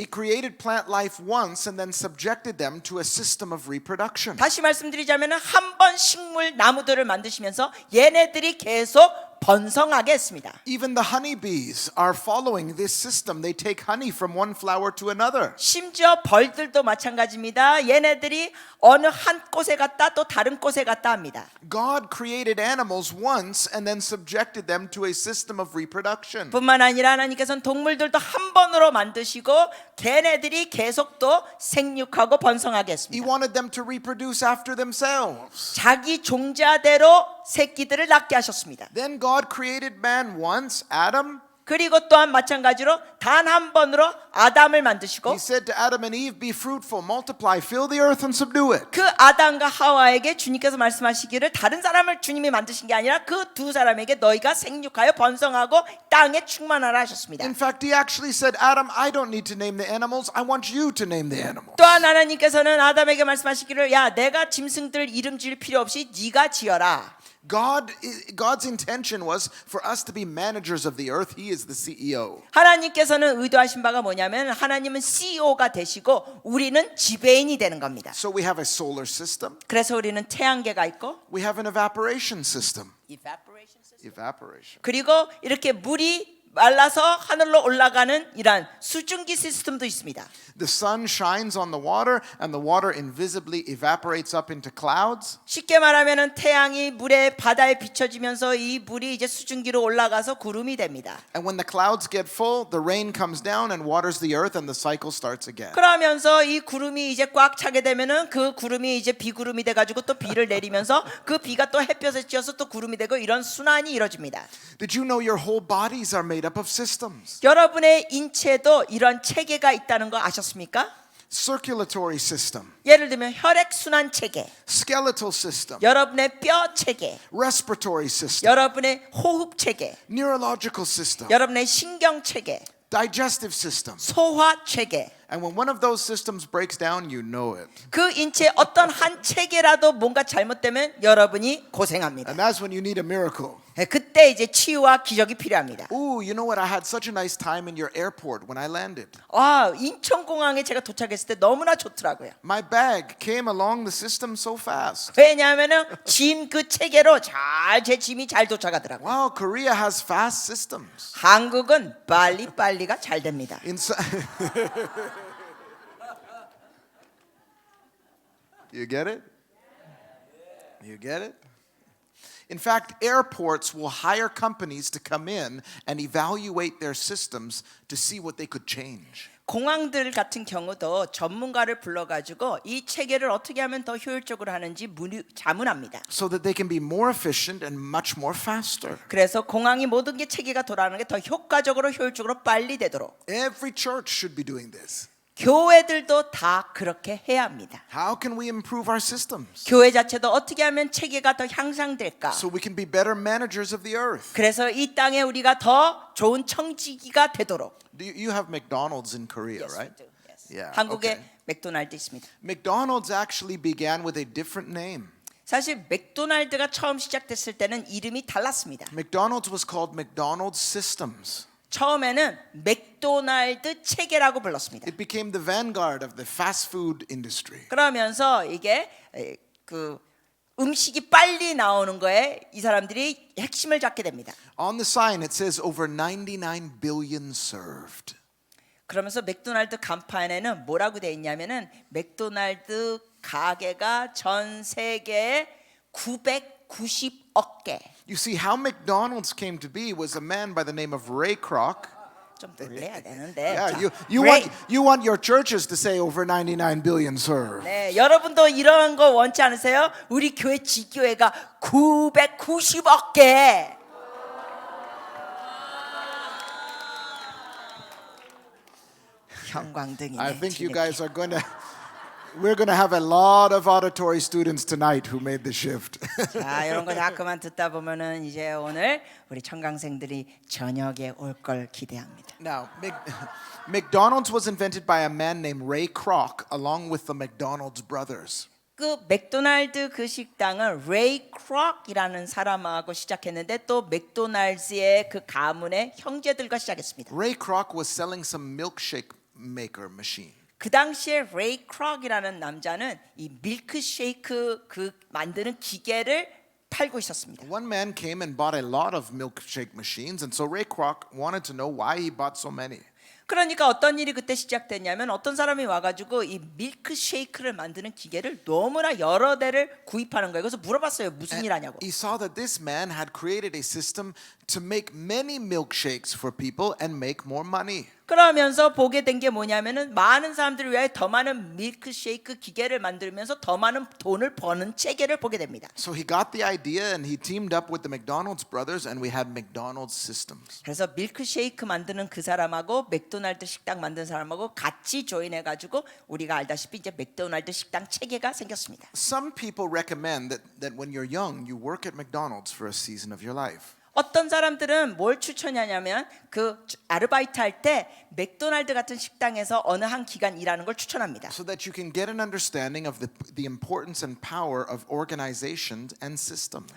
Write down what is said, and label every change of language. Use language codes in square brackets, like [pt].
[en] He created plant life once and then subjected them to a system of reproduction. [ko] 다시 말씀드리자면 한 번 식물 나무들을 만드시면서 얘네들이 계속 번성하게 했습니다. [en] Even the honeybees are following this system. They take honey from one flower to another. [ko] 심지어 벌들도 마찬가지입니다. 얘네들이 어느 한 곳에 갔다 또 다른 곳에 갔다 합니다. [en] God created animals once and then subjected them to a system of reproduction. [ko] 뿐만 아니라 하나님께서는 동물들도 한 번으로 만드시고 걔네들이 계속 또 생육하고 번성하게 [en] He [ko] 했습니다. [en] wanted them to reproduce after themselves. [ko] 자기 종자대로 새끼들을 낳게 하셨습니다. [en] Then God created man once, Adam. [ko] 그리고 또한 마찬가지로 단 한 번으로 아담을 만드시고 [en] He said to Adam and Eve, be fruitful, multiply, fill the earth and subdue it. [ko] 그 아담과 하와에게 주님께서 말씀하시기를 다른 사람을 주님이 만드신 게 아니라 그 두 사람에게 너희가 생육하여 번성하고 땅에 충만하라 하셨습니다. [en] In fact, he actually said, Adam, I don't need to name the animals. I want you to name the animals. [ko] 또한 하나님께서는 아담에게 말씀하시기를 야 내가 짐승들 이름 지을 필요 없이 네가 지어라. [en] God's intention was for us to be managers of the earth. He is the CEO. [ko] 하나님께서는 의도하신 바가 뭐냐면 하나님은 CEO가 되시고 우리는 지배인이 되는 겁니다. [en] So we have a solar system. [ko] 그래서 우리는 태양계가 있고 [en] We have an evaporation system. evaporation. Evaporation. [ko] 그리고 이렇게 물이 말라서 하늘로 올라가는 이러한 수증기 시스템도 있습니다. [en] The sun shines on the water and the water invisibly evaporates up into clouds. [ko] 쉽게 말하면은 태양이 물에 바다에 비춰지면서 이 물이 이제 수증기로 올라가서 구름이 됩니다. [en] And when the clouds get full, the rain comes down and waters the earth and the cycle starts again. [ko] 그러면서 이 구름이 이제 꽉 차게 되면은 그 구름이 이제 비구름이 돼 가지고 또 비를 내리면서 그 비가 또 햇볕에 쬐어서 또 구름이 되고 이런 순환이 이루어집니다. [en] Did you know your whole bodies are made up of systems? [ko] 여러분의 인체도 이런 체계가 있다는 거 아셨습니까? [en] Circulatory system, [ko] 예를 들면 혈액 순환 체계, [en] skeletal system, [ko] 여러분의 뼈 체계, [en] respiratory system, [ko] 여러분의 호흡 체계, [en] neurological system, [ko] 여러분의 신경 체계, [en] digestive system. [ko] 소화 체계. [en] And when one of those systems breaks down, you know it. [ko] 그 인체 어떤 한 체계라도 뭔가 잘못되면 여러분이 고생합니다. [en] And that's when you need a miracle. [ko] 그때 이제 치유와 기적이 필요합니다. [en] Ooh, you know what? I had such a nice time in your airport when I landed. [ko] 아, 인천공항에 제가 도착했을 때 너무나 좋더라고요. [en] My bag came along the system so fast. [ko] 왜냐하면은 짐 그 체계로 제 짐이 잘 도착하더라고요. [en] Wow, Korea has fast systems. [ko] 한국은 빨리가 잘 됩니다. [en] You get it? You get it? In fact, airports will hire companies to come in and evaluate their systems to see what they could change. [ko] 공항들 같은 경우도 전문가를 불러가지고 이 체계를 어떻게 하면 더 효율적으로 하는지 자문합니다. [en] So that they can be more efficient and much more faster. [ko] 그래서 공항이 모든 게 체계가 돌아가는 게 더 효과적으로 효율적으로 빨리 되도록 [en] Every church should be doing this. [ko] 교회들도 다 그렇게 해야 합니다. [en] How can we improve our systems [ko] 교회 자체도 어떻게 하면 체계가 더 향상될까? [en] so we can be better managers of the earth? [ko] 그래서 이 땅에 우리가 더 좋은 청지기가 되도록. [en] You have McDonald's in Korea, right? Yeah. [ko] 한국에 [en] Okay. [ko] 맥도날드 있습니다. [en] McDonald's actually began with a different name. [ko] 사실 맥도날드가 처음 시작됐을 때는 이름이 달랐습니다. [en] McDonald's was called McDonald's Systems. [ko] 처음에는 맥도날드 체계라고 불렀습니다. [en] It became the vanguard of the fast food industry. [ko] 그러면서 이게 그 음식이 빨리 나오는 거에 이 사람들이 핵심을 잡게 됩니다. [en] On the sign it says over 99 billion served. [ko] 그러면서 맥도날드 간판에는 뭐라고 돼 있냐면은 맥도날드 가게가 전 세계에 990억 개. [en] You see, how McDonald's came to be was a man by the name of Ray Kroc. [ko] 좀 놀래야 되는데. [en] Yeah, [ko] 자, [en] you want your churches to say over 99 billion serve. [ko] 네, 여러분도 이런 거 원치 않으세요? 우리 교회 지교회가 990억 개. 형광등이네. [en] I think you [ko] 뒤늦게. [en] guys are going to we're going to have a lot of auditory students tonight who made the shift. [ko] 자, 이런 거 자꾸만 듣다 보면은 이제 오늘 우리 청강생들이 저녁에 올 걸 기대합니다. [en] Now, McDonald's was invented by a man named Ray Kroc along with the McDonald's brothers. [ko] 그 맥도날드 그 식당은 레이 크록이라는 사람하고 시작했는데 또 맥도날드의 그 가문의 형제들과 시작했습니다. [en] Ray Kroc was selling some milkshake maker machine. [ko] 그 당시에 레이 크록이라는 남자는 이 밀크쉐이크 그 만드는 기계를 팔고 있었습니다. [en] One man came and bought a lot of milkshake machines, and so Ray Kroc wanted to know why he bought so many. [ko] 그러니까 어떤 일이 그때 시작됐냐면 어떤 사람이 와가지고 이 밀크쉐이크를 만드는 기계를 너무나 여러 대를 구입하는 거예요. 그래서 물어봤어요. 무슨 일 하냐고. [en] He saw that this man had created a system to make many milkshakes for people and make more money. [ko] 그러면서 보게 된 게 뭐냐면은 많은 사람들을 위해 더 많은 밀크쉐이크 기계를 만들면서 더 많은 돈을 버는 체계를 보게 됩니다. [en] So he got the idea and he teamed up with the McDonald's brothers and we had McDonald's systems. [ko] 그래서 밀크쉐이크 만드는 그 사람하고 맥도날드 식당 만드는 사람하고 같이 조인해 가지고 우리가 알다시피 이제 맥도날드 식당 체계가 생겼습니다. [en] Some people recommend that when you're young, you work at McDonald's for a season of your life. [ko] 어떤 사람들은 뭘 추천하냐면 그 아르바이트 할 때 맥도날드 같은 식당에서 어느 한 기간 일하는 걸 추천합니다. [en] So that you can get an understanding of the importance and power of organizations and systems.